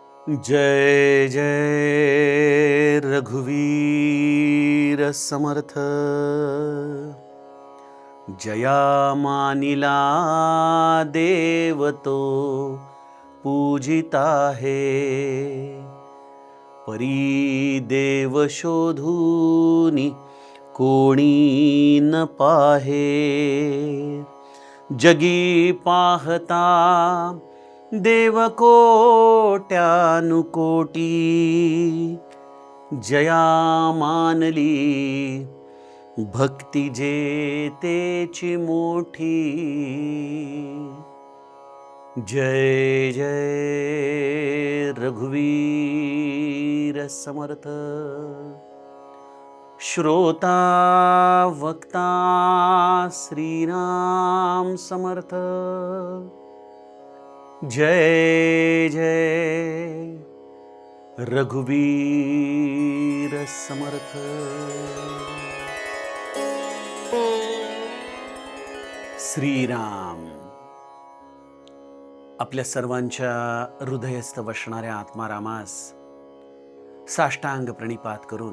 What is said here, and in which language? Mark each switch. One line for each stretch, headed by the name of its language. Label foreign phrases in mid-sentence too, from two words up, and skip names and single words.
Marathi: जय जय रघुवीर समर्थ। जया मानिला देव तो पूजिता है। परी देव शोधूनी कोणी न पाहे। जगी पाहता देव कोट्यानुकोटी। जया मानली भक्ती जेतेची मोठी। जय जय रघुवीर समर्थ। श्रोता वक्ता श्रीराम समर्थ। जय जय रघुवीर समर्थ। श्रीराम आपल्या सर्वांच्या हृदयस्थ वसणाऱ्या आत्मारामास साष्टांग प्रणिपात करून